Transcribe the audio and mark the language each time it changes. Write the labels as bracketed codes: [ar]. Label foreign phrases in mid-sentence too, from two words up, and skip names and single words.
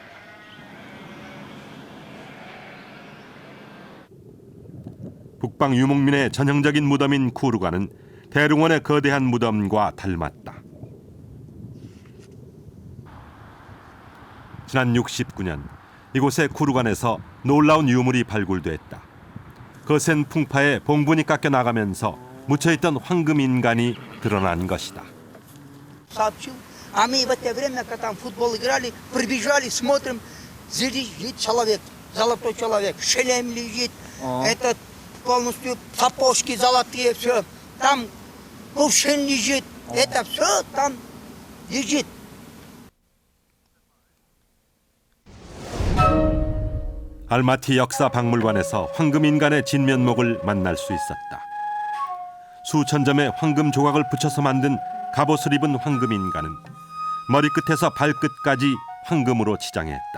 [ko] 북방 유목민의 전형적인 무덤인 쿠르간은 대릉원의 거대한 무덤과 닮았다. 지난 69년 이곳의 쿠르간에서 놀라운 유물이 발굴됐다. 거센 풍파에 봉분이 깎여 나가면서 묻혀있던 황금 인간이 드러난 것이다. [ru] сообщил. А мы в это время, когда там футбол играли, прибежали, смотрим, лежит человек, золотой человек, шлем лежит, этот полностью сапожки золотые, все. Там кувшин лежит, это все там лежит. [ko] 알마티 역사 박물관에서 황금 인간의 진면목을 만날 수 있었다. 수천 점의 황금 조각을 붙여서 만든 갑옷을 입은 황금 인간은 머리끝에서 발끝까지 황금으로 치장했다.